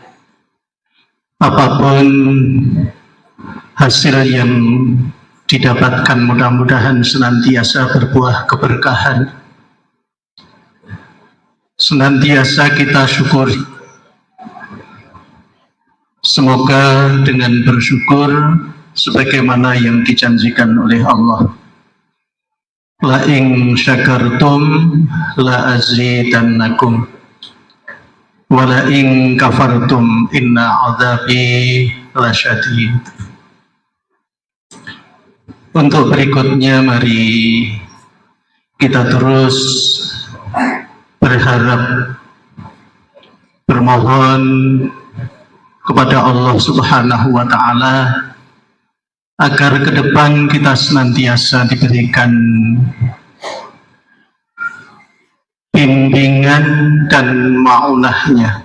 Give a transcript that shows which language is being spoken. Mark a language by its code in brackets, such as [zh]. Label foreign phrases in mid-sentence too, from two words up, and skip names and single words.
[id] Apapun hasil yang didapatkan, mudah-mudahan senantiasa berbuah keberkahan. Senantiasa kita syukuri. Semoga dengan bersyukur sebagaimana yang dijanjikan oleh Allah, [ar] لئن شكرتم لأزيدنكم ولئن كفرتم إن عذابي لشديد. [id] Untuk berikutnya, mari kita terus berharap, bermohon kepada Allah [ar] سبحانه وتعالى [id] agar ke depan kita senantiasa diberikan bimbingan dan ma'unahnya.